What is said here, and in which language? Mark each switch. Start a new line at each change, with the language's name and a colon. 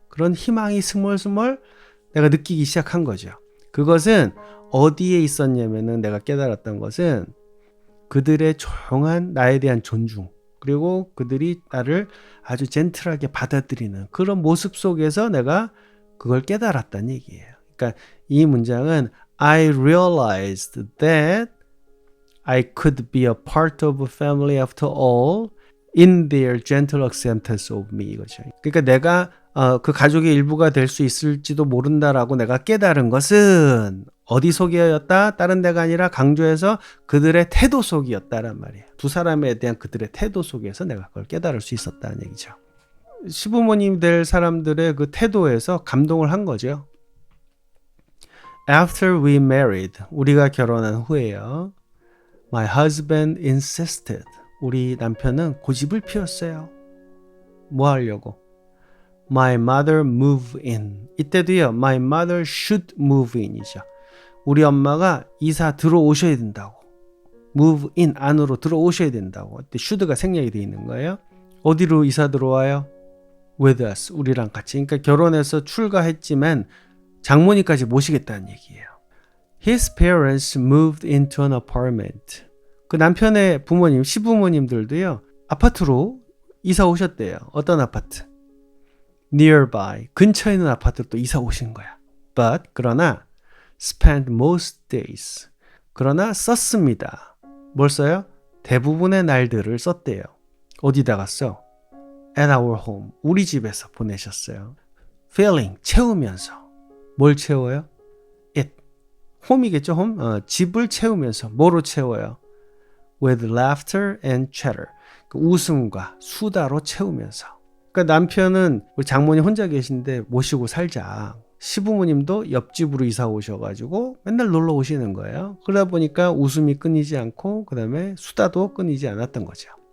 Korean: 그런 희망이 스멀스멀 내가 느끼기 시작한 거죠. 그것은 어디에 있었냐면은 내가 깨달았던 것은 그들의 조용한 나에 대한 존중 그리고 그들이 나를 아주 젠틀하게 받아들이는 그런 모습 속에서 내가 그걸 깨달았다는 얘기예요. 그러니까 이 문장은
English: I realized that I could be a part of a family after all in their gentle acceptance of me
Korean: 이거죠. 그러니까 내가 그 가족의 일부가 될 수 있을지도 모른다라고 내가 깨달은 것은 어디 속이었다? 다른 데가 아니라 강조해서 그들의 태도 속이었다란 말이에요. 두 사람에 대한 그들의 태도 속에서 내가 그걸 깨달을 수 있었다는 얘기죠. 시부모님 될 사람들의 그 태도에서 감동을 한 거죠.
English: After we married,
Korean: 우리가 결혼한 후에요.
English: My husband insisted.
Korean: 우리 남편은 고집을 피웠어요. 뭐 하려고?
English: My mother move in.
Korean: 이때도요.
English: My mother should move in이죠.
Korean: 우리 엄마가 이사 들어오셔야 된다고. move in 안으로 들어오셔야 된다고. 이때 should가 생략이 되어 있는 거예요. 어디로 이사 들어와요?
English: with us.
Korean: 우리랑 같이. 그러니까 결혼해서 출가했지만 장모님까지 모시겠다는 얘기예요.
English: His parents moved into an apartment.
Korean: 그 남편의 부모님, 시부모님들도요. 아파트로 이사 오셨대요. 어떤 아파트? Nearby. 근처에 있는 아파트로 또 이사 오신 거야.
English: But 그러나 spent most days.
Korean: 그러나 썼습니다. 뭘 써요? 대부분의 날들을 썼대요. 어디다가 써?
English: At our home.
Korean: 우리 집에서 보내셨어요. Filling. 채우면서. 뭘 채워요? It. home이겠죠, home? 집을 채우면서. 뭐로 채워요?
English: With laughter and chatter.
Korean: 그 웃음과 수다로 채우면서. 그러니까 남편은 우리 장모님 혼자 계신데 모시고 살자. 시부모님도 옆집으로 이사 오셔가지고 맨날 놀러 오시는 거예요. 그러다 보니까 웃음이 끊이지 않고 그 다음에 수다도 끊이지 않았던 거죠.